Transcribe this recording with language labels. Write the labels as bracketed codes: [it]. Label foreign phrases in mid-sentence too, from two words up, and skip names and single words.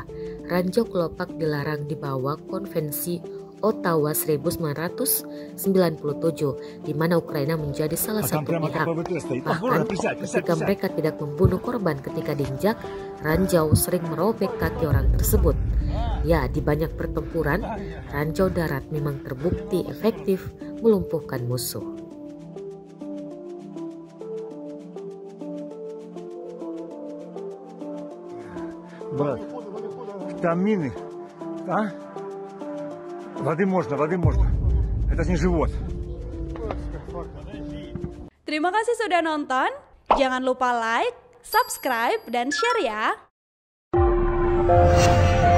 [id] Ranjau kelopak dilarang di bawah Konvensi Ottawa 1997, di mana Ukraina menjadi salah satu pihak. Bahkan ketika mereka tidak membunuh korban ketika diinjak, ranjau sering merobek kaki orang tersebut. Ya, di banyak pertempuran, ranjau darat memang terbukti efektif melumpuhkan musuh. [ru] Витамины, а? Воды можно. Это не живот. [id] Terima kasih sudah nonton. Jangan lupa like, subscribe, dan share ya.